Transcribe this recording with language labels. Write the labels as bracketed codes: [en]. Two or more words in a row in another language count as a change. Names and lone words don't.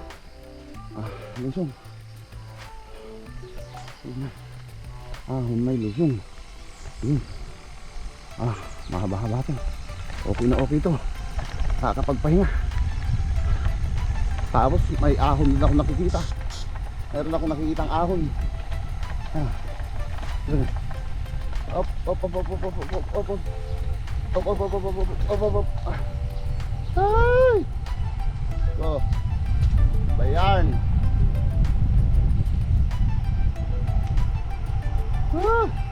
[tl] Lusong. May lusong. Mahaba-haba to. Okay na okay to. Kakapagpahinga. Tapos may ahon din ako nakikita. Meron akong nakikitang ahon. Ah. Op, op, op, op, op, op, op, op, op. Op, op, op, op, op, op, op, op, op. Ay! Go. Bayan. Ah.